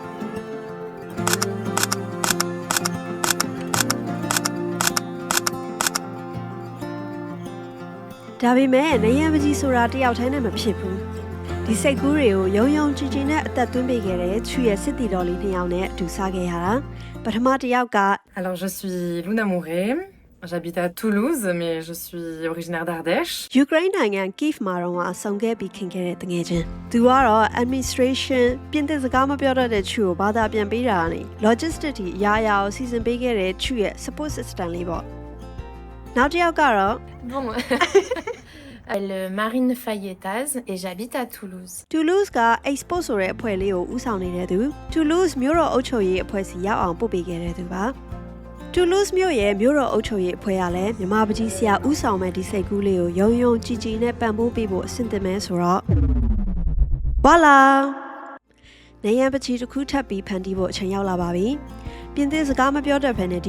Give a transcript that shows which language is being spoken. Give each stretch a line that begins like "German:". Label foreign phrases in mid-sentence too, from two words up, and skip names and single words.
Burmese: ဒါပေမဲ့နေရန်ပကြီးဆိုတာတယောက်တည်းနဲ့မဖြစ်ဘူးဒီစိတ်ကူးတွေကိုယုံယုံကြည်ကြည်နဲ့အသက်သွင်းပေးခဲ့တဲ့ချူရဲ့စစ်တီတော်လေးနှစ်ယောက်နဲ့အတူစားခဲ့ရတာပထမတစ်ယောက်က
French: Alors je suis Luna Mouré, j'habite à Toulouse mais je suis originaire d'Ardèche.
Burmese: ယူကရိန်းနိုင်ငံ Kyiv မှာတော့အဆောင်ခဲ့ပြီးခင်ခဲ့တဲ့တငယ်ချင်းသူကတော့ administration ပြင်သစ်စကားမပြောတတ်တဲ့ချူကိုဘာသာပြန်ပေးတာနဲ့ logistics အရာရာကိုစီစဉ်ပေးခဲ့တဲ့ချူရဲ့
English: support system
Burmese: လေးပေါ့နောက်တစ်ယောက်ကတော့
French: Bon. Le Marine Fayetaz et j'habite à Toulouse.
Burmese: Toulouse က export ဆိုတဲ့အဖွဲ့လေးကိုဦးဆောင်နေတဲ့သူ Toulouse မြို့တော်အုပ်ချုပ်ရေးအဖွဲ့စီရောက်အောင်ပို့ပေးခဲ့တဲ့သူပါ Toulouse မြို့ရဲ့မြို့တော်အုပ်ချုပ်ရေးအဖွဲ့ကလည်းမြန်မာပကြီးဆရာဦးဆောင်မဲ့ဒီစိတ်ကူးလေးကိုယုံ ယုံကြည်ကြည်နဲ့ပံ့ပိုးပေးဖို့အဆင်သင့်မဲဆိုတော့ Voilà နေရန်ပကြီးတစ်ခုထပ်ပြီးဖန်တီးဖို့အချိန်ရောက်လာပါပြီပြင်သစ်စကားမပြောတတ်ဘဲနဲ့ဒီ